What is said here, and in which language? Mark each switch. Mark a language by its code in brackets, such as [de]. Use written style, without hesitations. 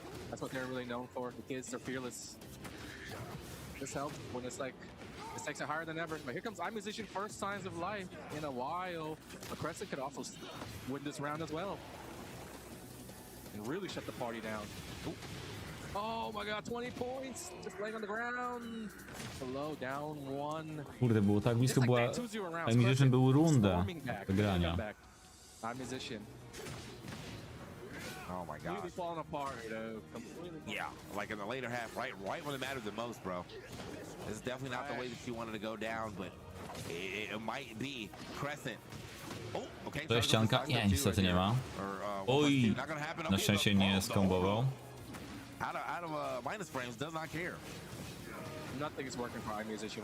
[en] That's what they're really known for. The kids are fearless. This helps when it's like, this takes it higher than ever. But here comes iMusician, first signs of life in a while. But Crescent could also win this round as well. And really shut the party down. Ooh. Oh my god, 20 points! Just laying on the ground. Below, down 1. [pl] Kurde, było tak blisko, była... iMusician był rundę wygrania. [en] iMusician. Oh my god. Completely falling apart, completely. Yeah, like in the later half, right when it mattered the most, bro. This is definitely not the way that you wanted to go down, but it might be Crescent. Oh, okay. [pl] To jest ścianka? Nie, niestety nie ma. Oj, na szczęście nie skombował. [en] Out of minus frames, does not care. Nothing is working for iMusician